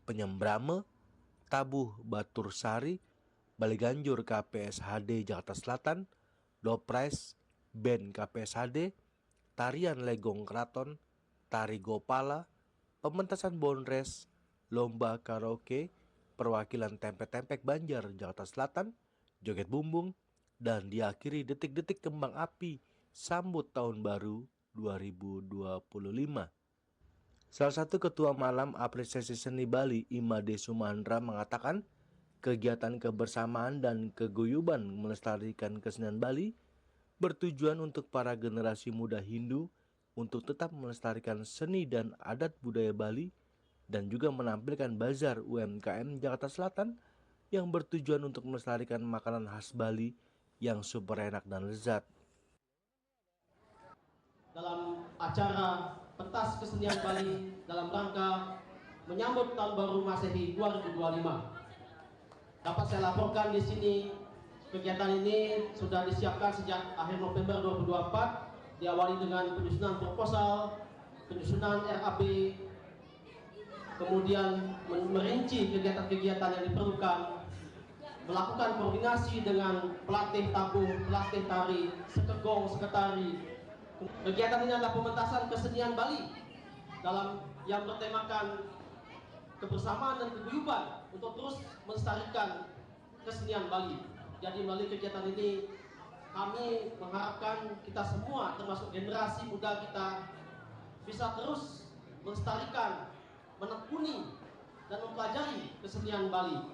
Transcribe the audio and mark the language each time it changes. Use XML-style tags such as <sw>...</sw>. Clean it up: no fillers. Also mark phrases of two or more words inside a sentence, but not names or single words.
<id>Penyembrame, tabuh Batur Sari, Baliganjur KPSHD Jakarta Selatan, Dopres, band KPSHD, tarian Legong Keraton, tari Gopala, pementasan Bonres, lomba karaoke, perwakilan Tempek-Tempek Banjar Jakarta Selatan, joget bumbung, dan diakhiri detik-detik kembang api sambut Tahun Baru 2025. Salah satu ketua Malam Apresiasi Seni Bali, Imade Sumandra, mengatakan kegiatan kebersamaan dan keguyuban melestarikan kesenian Bali bertujuan untuk para generasi muda Hindu untuk tetap melestarikan seni dan adat budaya Bali dan juga menampilkan bazar UMKM Jakarta Selatan yang bertujuan untuk melestarikan makanan khas Bali yang super enak dan lezat. Dalam acara pentas kesenian Bali dalam rangka menyambut Tahun Baru Masehi 2025. Dapat saya laporkan di sini, kegiatan ini sudah disiapkan sejak akhir November 2024, diawali dengan penyusunan proposal, penyusunan RAB, kemudian merinci kegiatan-kegiatan yang diperlukan, melakukan koordinasi dengan pelatih tabuh, pelatih tari, sekegong, sekretari. Kegiatan ini adalah pementasan kesenian Bali dalam yang bertemakan kebersamaan dan keguyuban untuk terus melestarikan kesenian Bali. Jadi melalui kegiatan ini kami mengharapkan kita semua termasuk generasi muda kita bisa terus melestarikan, menekuni dan mempelajari kesenian Bali.</id>